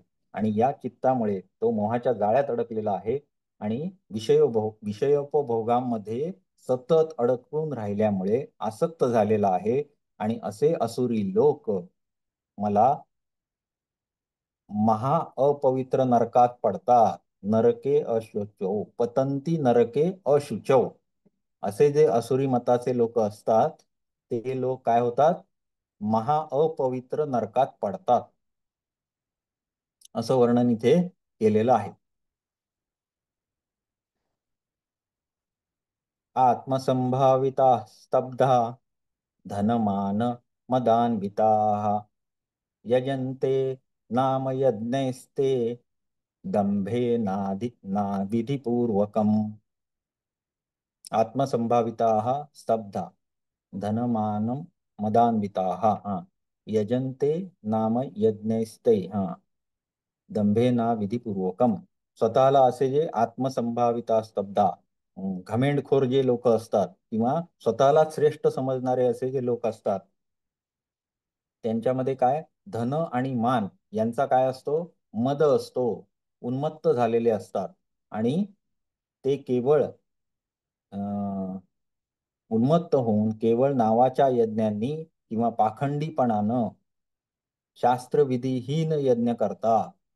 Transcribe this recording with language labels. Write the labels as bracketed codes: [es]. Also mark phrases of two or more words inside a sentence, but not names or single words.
[mr] आणि या चित्तामुळे तो मोहाच्या जाळ्यात अडकलेला आहे आणि विषयोपभोगांमध्ये सतत अडकून राहिल्यामुळे आसक्त झालेला आहे. आणि असे असुरी लोक मला महा अपवित्र नरकात पडतात. [sa] नरके अशुचौ पतंती नरके अशुचौ. [mr] असे जे असुरी मताचे लोक असतात ते लोक काय होतात, महा अपवित्र नरकात पडतात, असं वर्णन इथे केलेलं आहे. [sa] आत्मसंभाविता स्तब्धा धनमान मदान्विताः यजन्ते नाम यज्ञैस्ते दंभे नाविधिपूर्वकम्. आत्मसंभाविताः स्तब्धा धनमानं मदान्विताः यजन्ते नाम यज्ञैस्ते दंभेना विधिपूर्वकम. [mr] स्वतःला असे जे [sa] आत्मसंभाविता स्तब्धा, [mr] घमेंडखोर जे लोक असतात किंवा स्वतःला श्रेष्ठ समजणारे असे जे लोक असतात, त्यांच्यामध्ये काय, धन आणि मान यांचा काय असतो, मद असतो. उन्मत्त झालेले असतात आणि ते केवळ उन्मत्त होऊन केवळ नावाच्या यज्ञांनी किंवा पाखंडीपणानं शास्त्रविधीहीन यज्ञ करतात.